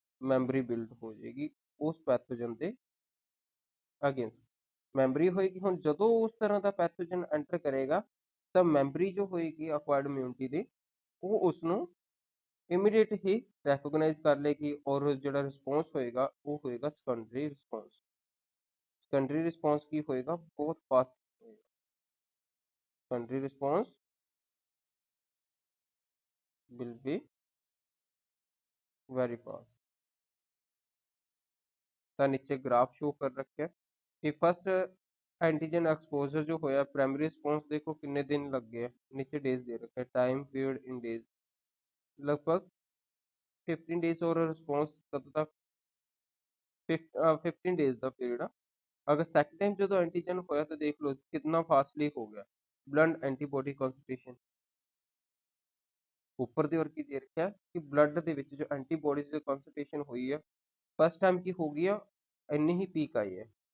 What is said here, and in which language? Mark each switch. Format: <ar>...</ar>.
<pa>Memory build ਹੋ ਜਾਏਗੀ ਉਸ ਪੈਥੋਜਨ ਦੇ ਅਗੇਂਸਟ। ਮੈਮਰੀ ਹੋਏਗੀ। ਹੁਣ ਜਦੋਂ ਉਸ ਤਰ੍ਹਾਂ ਦਾ ਪੈਥੋਜਨ ਐਂਟਰ ਕਰੇਗਾ, ਤਾਂ ਮੈਮਰੀ ਜੋ ਹੋਏਗੀ ਅਕਵਾਇਰਡ ਇਮਿਊਨਿਟੀ ਦੀ, ਉਹ ਉਸਨੂੰ ਇਮੀਡੀਏਟ ਹੀ ਰੈਕੋਗਨਾਈਜ਼ ਕਰ ਲੇਗੀ, ਔਰ ਜਿਹੜਾ ਰਿਸਪੌਂਸ ਹੋਏਗਾ ਉਹ ਹੋਏਗਾ ਸੈਕੰਡਰੀ ਰਿਸਪੌਂਸ। ਸੈਕੰਡਰੀ ਰਿਸਪੌਂਸ ਕੀ ਹੋਏਗਾ? ਬਹੁਤ ਫਾਸਟ ਹੋਏਗਾ। Secondary response</pa> <en>will be very fast।</en> <pa>ਤਾਂ ਨੀਚੇ ਗ੍ਰਾਫ ਸ਼ੋ ਕਰ ਰੱਖਿਆ ਕਿ ਫਸਟ</pa> <hi>एंटीजन एक्सपोजर जो होया प्राइमरी रिस्पॉन्स देखो कितने दिन लग गए, नीचे डेज दे रखे हैं, टाइम पीरियड इन डेज, लगभग 15 डेज, और रिस्पॉन्स कब तक 15 डेज का पीरियड। अगर सेकंड टाइम जो एंटीजन होया तो देख लो कितना फास्टली हो गया ब्लड एंटीबॉडी कॉन्सनट्रेशन</hi> <pa>ਉੱਪਰ ਦੀ, ਔਰ ਕੀ ਦੇ ਰੱਖਿਆ ਕਿ ਬਲੱਡ ਦੇ ਵਿੱਚ ਜੋ ਐਂਟੀਬੋਡੀਜ਼ ਦੀ ਕਨਸੈਂਟ੍ਰੇਸ਼ਨ ਹੋਈ ਆ ਫਸਟ ਟਾਈਮ ਕੀ ਹੋ ਗਈ ਆ, ਇੰਨੀ ਹੀ ਪੀਕ ਆਈ ਹੈ।</pa>